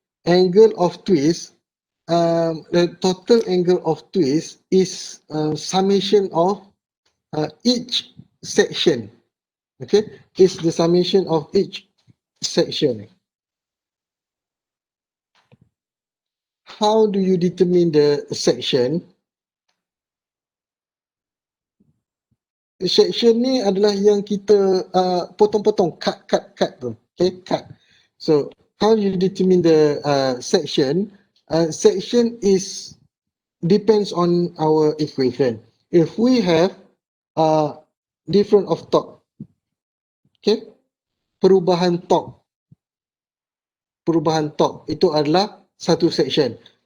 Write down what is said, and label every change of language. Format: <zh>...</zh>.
<en>Angle of twist, the total angle of twist is summation of each section. Okay, is the summation of each section. How do you determine the section?</en> <ms>Section ni adalah yang kita potong-potong, cut tu.</ms> <en>Okay, cut. So how do you determine the section? Section is depends on our equation. If we have different of torque, okay,</en> <ms>perubahan torque itu adalah satu section.</ms>